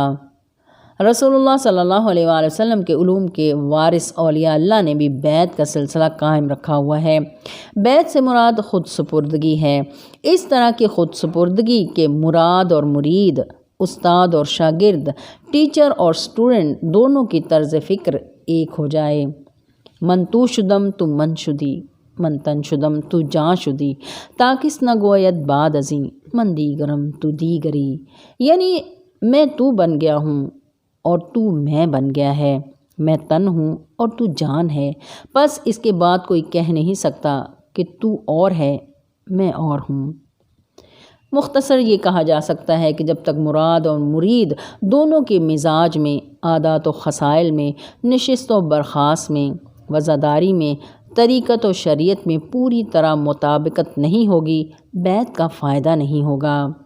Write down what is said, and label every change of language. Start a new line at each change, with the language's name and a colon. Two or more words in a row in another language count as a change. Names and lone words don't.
Urdu: رسول اللہ
Arabic: صلی اللہ علیہ وآلہ وسلم
Urdu: کے علوم کے وارث اولیاء اللہ نے بھی بیعت کا سلسلہ قائم رکھا ہوا ہے۔ بیعت سے مراد خود سپردگی ہے۔ اس طرح کی خود سپردگی کے مراد اور مرید، استاد اور شاگرد، ٹیچر اور سٹوڈنٹ دونوں کی طرز فکر ایک ہو جائے۔
Persian: من تو شدم تو من شدی، من تن شدم تو جاں شدی، تاکس نہ گوید بعد ازیں، من دیگرم تو دیگری،
Urdu: یعنی میں تو بن گیا ہوں اور تو میں بن گیا ہے، میں تن ہوں اور تو جان ہے، بس اس کے بعد کوئی کہہ نہیں سکتا کہ تو اور ہے، میں اور ہوں۔ مختصر یہ کہا جا سکتا ہے کہ جب تک مراد اور مرید دونوں کے مزاج میں، عادات و خصائل میں، نشست و برخاست میں، وزاداری میں، طریقت و شریعت میں پوری طرح مطابقت نہیں ہوگی، بیعت کا فائدہ نہیں ہوگا۔